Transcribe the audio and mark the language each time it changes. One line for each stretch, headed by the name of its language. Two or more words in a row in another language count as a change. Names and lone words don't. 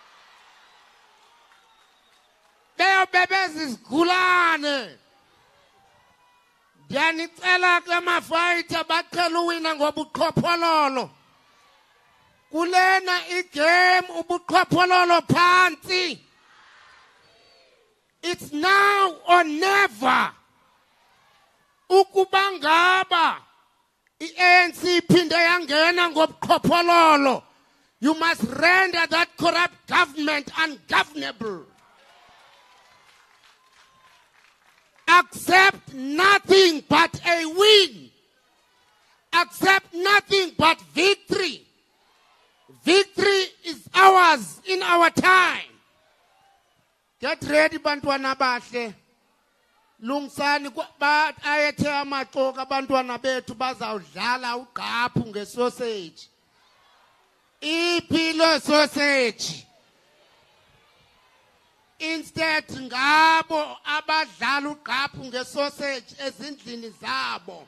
Xhosa: Beyobe bezizigulane. Ndiyanicela ke mafayitha baqhela uwina ngobuqhophololo. Kulena igame ubuqhophololo phansi.
English: It's now or never.
Xhosa: Ukuba ngaba i-ANC iphinde yangena ngobuqhophololo,
English: you must render that corrupt government ungovernable. Accept nothing but a win. Accept nothing but victory. Victory is ours in our time. Get ready,
Xhosa: bantwana bahle. Lungisani ba ayethe amaxoka abantwana bethu bazawudlala ugqaphu ngesausage. Iphilo sausage. Instead ngabo abadlala ugqaphu ngesausage ezindlini zabo.